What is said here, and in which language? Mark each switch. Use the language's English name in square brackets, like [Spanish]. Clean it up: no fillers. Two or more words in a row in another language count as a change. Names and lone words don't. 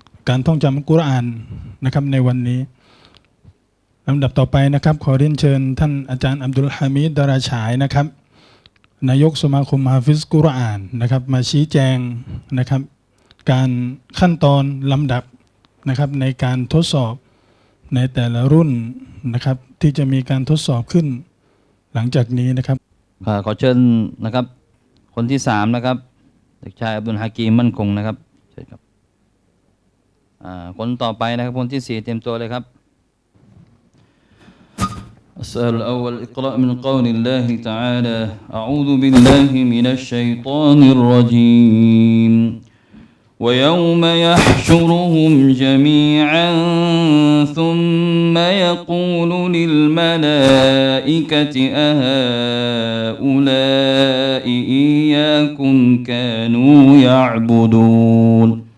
[Thai] การท่องจำกุรอานนะครับในวันนี้ลำดับต่อไปนะครับขอเรียนเชิญท่านอาจารย์อับดุลฮามิด ดาราฉายนะครับนายกสมาคมฮาฟิซกุรอานนะครับมาชี้แจงนะครับการขั้นตอนลำดับนะครับในการทดสอบในแต่ละรุ่นนะครับที่จะมีการทดสอบขึ้นหลังจากนี้นะครับ ขอเชิญนะครับคนที่3นะครับเด็กชายอับดุลฮากีมมั่นคงนะครับเชิญครับคนต่อไปนะครับคนที่4เตรียมตัวเลยครับ [Arabic] السؤال الأول اقرأ من قول الله تعالى أعوذ بالله من الشيطان الرجيم ويوم يحشرهم جميعا ثم يقول للملائكة أهؤلاء إياكم كانوا يعبدون